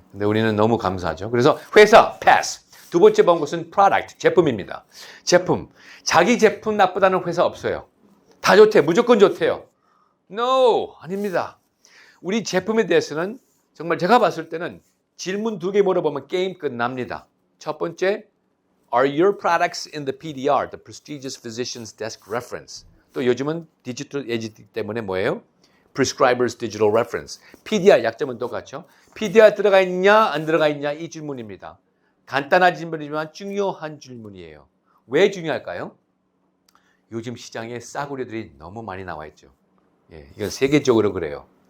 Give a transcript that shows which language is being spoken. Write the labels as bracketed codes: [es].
[ko] 근데 우리는 너무 감사하죠. 그래서 회사, pass. 두 번째 본 것은 product, 제품입니다. 제품. 자기 제품 나쁘다는 회사 없어요. 다 좋대, 무조건 좋대요. No, 아닙니다. 우리 제품에 대해서는 정말 제가 봤을 때는 질문 2개 물어보면 게임 끝납니다. 첫 번째, [en] are your products in the PDR, the Prestigious Physicians Desk Reference? [ko] 또 요즘은 디지털 에이지 때문에 뭐예요? Prescribers Digital Reference. PDR 약점은 똑같죠. PDR 들어가 있냐 안 들어가 있냐 이 질문입니다. 간단한 질문이지만 중요한 질문이에요. 왜 중요할까요? 요즘 시장에 싸구려들이 너무 많이 나와 있죠. 예, 이건 세계적으로 그래요.